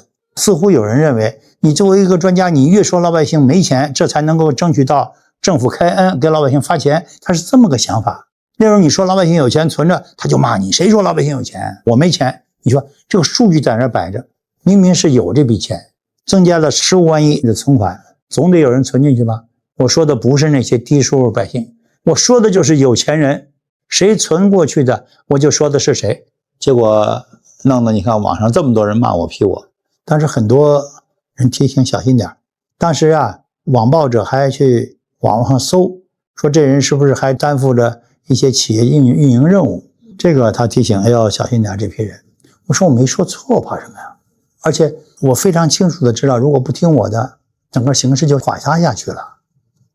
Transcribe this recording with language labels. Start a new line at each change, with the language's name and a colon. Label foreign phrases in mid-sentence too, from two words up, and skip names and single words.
Chinese: 似乎有人認為，你作為一個專家，你越說老百姓沒錢，這才能夠爭取到政府開恩給老百姓發錢，他是這麼個想法。那時候你說老百姓有錢存着，他就罵你，誰說老百姓有錢？我沒錢。你說這個數據在那擺着，明明是有這筆錢，增加了15萬億的存款，總得有人存進去吧？我說的不是那些低收入百姓，我說的就是有錢人，誰存過去的，我就說的是誰。結果弄得你看網上這麼多人罵我批我。但是很多人提醒小心點。當時網暴者還去網上搜，說這人是不是還擔負着一些企業運營任務？這個他提醒要小心點這批人。我說我沒說錯，怕什麼呀？而且我非常清楚的知道，如果不聽我的，整個形勢就垮塌下去了。